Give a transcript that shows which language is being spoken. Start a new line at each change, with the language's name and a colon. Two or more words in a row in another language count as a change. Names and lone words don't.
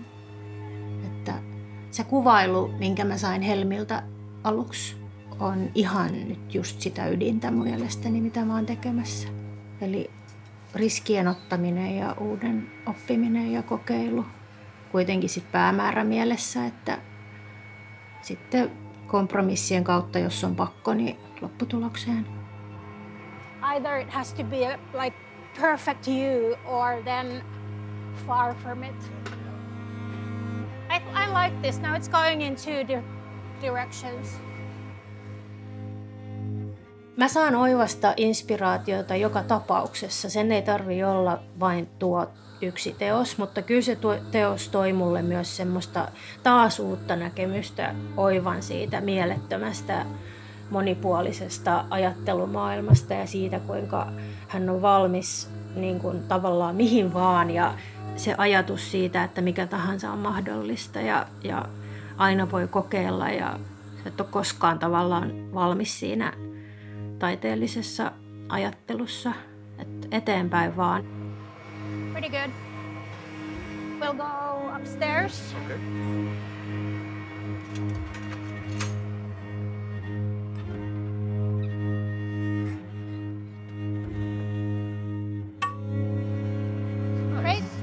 Finnish: Että se kuvailu, minkä mä sain Helmiltä aluksi, on ihan nyt just sitä ydintä mielestäni, mitä mä oon tekemässä. Eli riskien ottaminen ja uuden oppiminen ja kokeilu. Kuitenkin sit päämäärä mielessä, että sitten kompromissien kautta, jos on pakko, niin lopputulokseen.
English: Either it has to be like perfect you or then far from it. I like this. Now it's going in two directions.
Finnish: Mä saan oivasta inspiraatiota joka tapauksessa. Sen ei tarvitse olla vain tuo yksi teos, mutta kyllä se teos toi mulle myös semmoista taas uutta näkemystä oivan siitä mielettömästä monipuolisesta ajattelumaailmasta ja siitä, kuinka hän on valmis niin kuin tavallaan mihin vaan ja se ajatus siitä, että mikä tahansa on mahdollista ja aina voi kokeilla ja et ole koskaan tavallaan valmis siinä taiteellisessa ajattelussa, että eteenpäin vaan.
English: Pretty good. We'll go upstairs. Okay. Great.